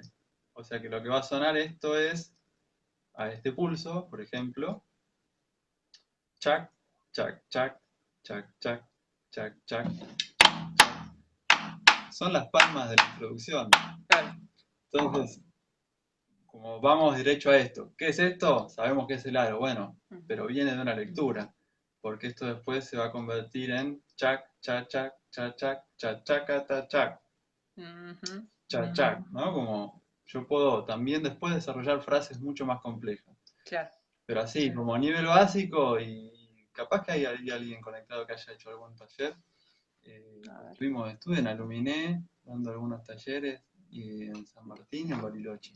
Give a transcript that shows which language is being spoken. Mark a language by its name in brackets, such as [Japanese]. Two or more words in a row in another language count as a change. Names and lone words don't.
[Spanish] O sea que lo que va a sonar esto es a este pulso, por ejemplo, chac, chac, chac, chac, chac, chac, chac. Son las palmas de la introducción. Claro. Entonces, como vamos derecho a esto, ¿qué es esto? Sabemos que es el aro, bueno, Ujú, pero viene de una lectura, porque esto después se va a convertir en chac, chac, chac, chac, chac, chac, chac, chac, chac, ujú. chac, chac, ¿no? Como yo puedo también después desarrollar frases mucho más complejas. Claro. Pero así, como a nivel básico, y capaz que hay alguien conectado que haya hecho algún taller. A ver. Estuve en Aluminé dando algunos talleres y en San Martín y en Bariloche.